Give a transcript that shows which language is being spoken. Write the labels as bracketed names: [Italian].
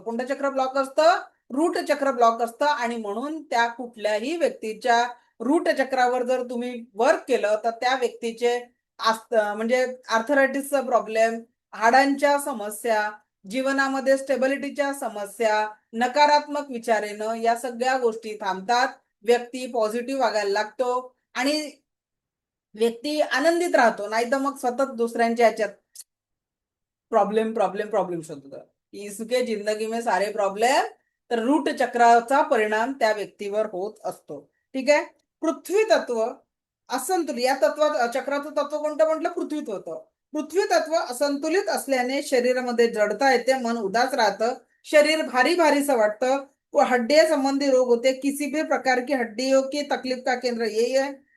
[Marathi] कोणतं चक्र ब्लॉक असतं? रूट चक्र ब्लॉक असतं. आणि म्हणून त्या कुठल्याही व्यक्तीच्या रूट चक्रावर जर तुम्ही वर्क केलं तर त्या व्यक्तीचे म्हणजे आर्थरायटिसचा प्रॉब्लेम, हाडांच्या समस्या, जीवनामध्ये स्टेबिलिटीच्या समस्या, नकारात्मक विचार येणं, या सगळ्या गोष्टी थांबतात. व्यक्ती पॉझिटिव्ह वागायला लागतो आणि व्यक्ती आनंदित राहतो. नाही तर मग सतत दुसऱ्यांच्या ह्याच्यात प्रॉब्लेम प्रॉब्लेम प्रॉब्लेम शोधतो. [Hindi] इसके जिंदगी में सारे प्रॉब्लेम. [Marathi] तर रूट चक्राचा परिणाम त्या व्यक्तीवर होत असतो. ठीक आहे. पृथ्वी तत्व असंतुलित, या चक्राचं तत्व कोणतं म्हटलं? पृथ्वी तत्व. पृथ्वी तत्व असंतुलित असल्याने शरीरामध्ये जडता येते, मन उदास राहतं, शरीर भारी भारीसं वाटतं, [Hindi] हड्डिया संबंधी रोग होते, किसी भी प्रकार की हड्डियों की तकलीफ का केंद्र यही है.